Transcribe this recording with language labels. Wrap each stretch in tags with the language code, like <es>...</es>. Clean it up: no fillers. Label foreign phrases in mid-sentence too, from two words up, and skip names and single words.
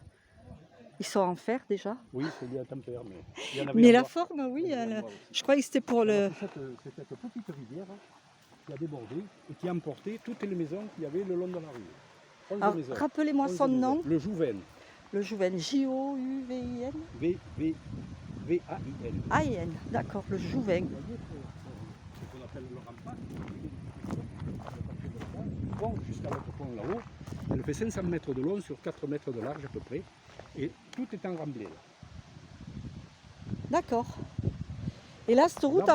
<fr>Ils sont en fer déjà. Oui, c'est lié à tempère, mais il y en avait Mais en la bois. forme, oui, Il y en avait en elle- bois aussi. je croyais que c'était pour le... Alors, c'est cette petite rivière qui a débordé et qui a emporté toutes les maisons qu'il y avait le long de la rue. 11 Alors, maisons. rappelez-moi 11 son maisons. nom. Le Jouven. Le Jouven, J-O-U-V-I-N. V-A-I-N. A-I-N, d'accord, le Jouven. Vous voyez ce qu'on appelle le rempart. Le pont jusqu'à l'autre pont là-haut. Elle fait 500 mètres de long sur 4 mètres de large à peu près. Et tout est en remblai là. D'accord. Et là, cette route,</fr>